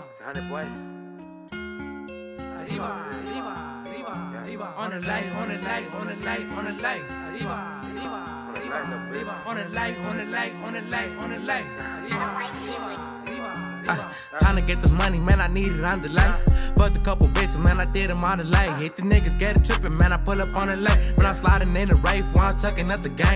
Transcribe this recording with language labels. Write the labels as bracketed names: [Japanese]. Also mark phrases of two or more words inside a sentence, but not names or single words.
[English] 100 boy. [Spanish] Arriba, arriba, arriba, arriba. [English] On the light, on the light, on the light, on the light. [Spanish] Arriba, arriba, arriba, arriba. [English] On the light, on the light, on the light, on the light. [Spanish] Arriba, arriba, arriba. [English] Trying to get this money, man, I need it on the light. Fucked a couple bitches, man, I did them on the light. Hit the niggas, get it trippin', man, I pull up on the light. When I'm sliding in the rafe, while I'm chucking up the gang.